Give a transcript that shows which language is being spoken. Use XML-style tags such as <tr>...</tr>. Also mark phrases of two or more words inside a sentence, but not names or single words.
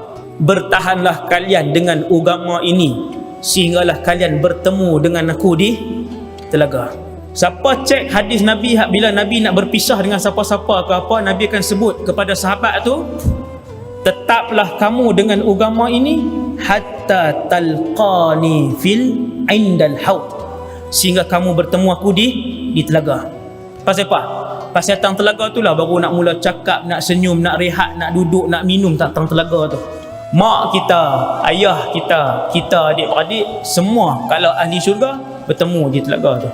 <ms>Bertahanlah kalian dengan agama ini sehinggalah kalian bertemu dengan aku di telaga. Siapa cek hadis Nabi, bila Nabi nak berpisah dengan siapa-siapa ke apa, Nabi akan sebut kepada sahabat tu, tetaplah kamu dengan agama ini</ms> <ar>حتى تلقاني في عند الحوض,</ar> <ms>sehingga kamu bertemu aku di telaga. Pasal apa? Pasal datang telaga tu lah baru nak mula cakap, nak senyum, nak rehat, nak duduk, nak minum datang telaga tu. Mak kita, ayah kita, kita adik-beradik, semua kalau ahli syurga bertemu di telaga tu.</ms>